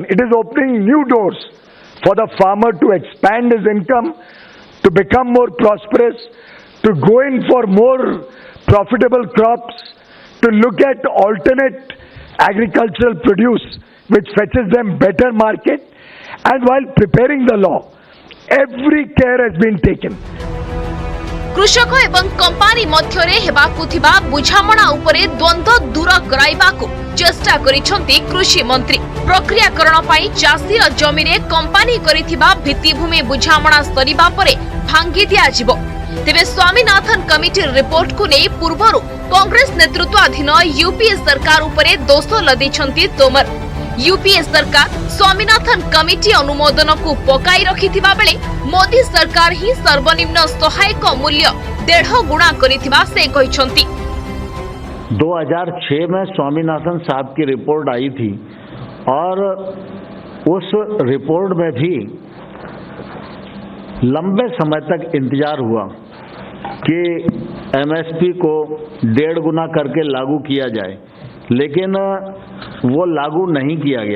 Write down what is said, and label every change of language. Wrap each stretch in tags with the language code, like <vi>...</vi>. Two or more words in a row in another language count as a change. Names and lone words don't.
<en>It is opening new doors for the farmer to expand his income, to become more prosperous, to go in for more profitable crops, to look at alternate agricultural produce which fetches them better market. And while preparing the law, every care has been taken.</en> <or>କୃଷକ ଏବଂ କମ୍ପାନୀ ମଧ୍ୟରେ ହେବାକୁ ଥିବା ବୁଝାମଣା ଉପରେ ଦ୍ୱନ୍ଦ୍ୱ ଦୂର କରାଇବାକୁ ଚେଷ୍ଟା କରିଛନ୍ତି କୃଷି ମନ୍ତ୍ରୀ। ପ୍ରକ୍ରିୟାକରଣ ପାଇଁ ଚାଷୀ ଜମି ରେ କମ୍ପାନୀ କରିଥିବା ଭିତ୍ତିଭୂମି ବୁଝାମଣା ସରିବା ପରେ ଭାଙ୍ଗି ଦିଆ ଯିବ। ତେବେ ସ୍ୱାମୀନାଥନ କମିଟି ରିପୋର୍ଟ କୁ ନେଇ ପୂର୍ବରୁ କଂଗ୍ରେସ ନେତୃତ୍ୱାଧୀନ ୟୁପିଏ ସରକାର ଉପରେ ଦୋଷ ଲଦିଛନ୍ତି ତୋମର। ୟୁପିଏ ସରକାର ସ୍ୱାମୀନାଥନ କମିଟି ଅନୁମୋଦନ କୁ ପକାଇ ରଖିଥିବା ବେଳେ ମୋଦୀ ସରକାର ହିଁ ସର୍ବନିମ୍ନ ସହାୟକ ମୂଲ୍ୟ 1.5 ଗୁଣା କରିଥିବା ସେ କହିଛନ୍ତି।</or> <hi>2006 में स्वामीनाथन साहब की रिपोर्ट आई थी और उस रिपोर्ट में भी लंबे समय तक इंतजार हुआ कि एमएसपी को 1.5 गुना करके लागू किया जाए, लेकिन वो लागू नहीं किया गया।</hi>